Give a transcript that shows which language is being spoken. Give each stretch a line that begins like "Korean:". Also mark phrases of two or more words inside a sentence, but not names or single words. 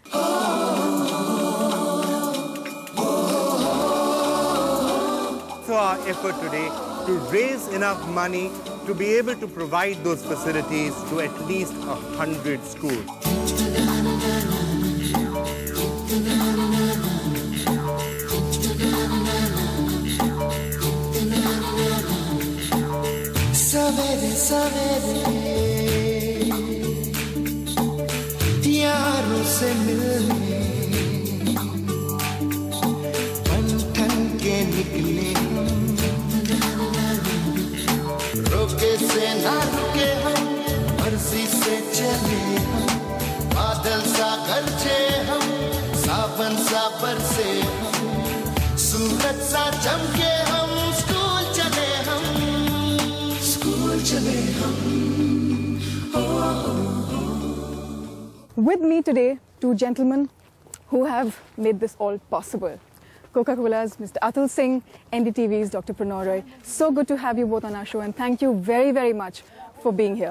English: So our effort today to raise enough money to be able to provide those facilities to at least 100 schools.
Hindi: सवेरे, सवेरे, यारों से मिलने बंधन के निकले हम, रोके से ना रुके हम, मर्जी से चले हम, बादल सा गरजे हम, सावन सा बरसे हम, सूरज सा चमके हम, स्कूल चले हम, स्कूल चले हम.
English: With me today, two gentlemen who have made this all possible. Coca-Cola's Mr. Atul Singh, NDTV's Dr. Prannoy Roy. So good to have you both on our show, and thank you very, very much for being here.